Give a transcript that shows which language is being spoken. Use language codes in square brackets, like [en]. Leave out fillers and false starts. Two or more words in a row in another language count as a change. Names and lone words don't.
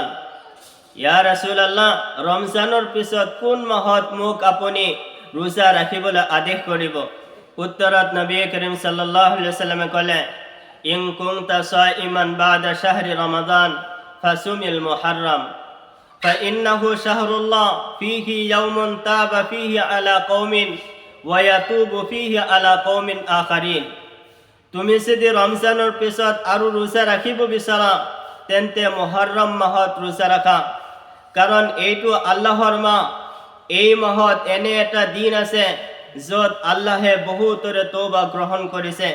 [ar] يا رسول الله, [as] ৰমজানৰ পিছত কোন মাহত মোক আপুনি ৰোজা ৰাখিবলৈ আদেশ কৰিব? উত্তৰত নবী কৰীম সাল্লাল্লাহু আলাইহি সাল্লামে ক'লে, [ar] إن كنت صائما بعد شهر رمضان فصم المحرم فإنه شهر الله فيه يوم تاب فيه على قوم ويتوب فيه على قوم آخرين। [as] তুমি যদি ৰমজানৰ পিছত আৰু ৰোজা ৰাখিব বিচৰা, তেন্তে মুহৰৰম মাহত ৰোজা ৰাখা, কাৰণ এইটো আল্লাহৰ মাহ। এই মাহত এনে এটা দিন আছে য'ত আল্লাহে বহুতৰে তওবা গ্ৰহণ কৰিছে।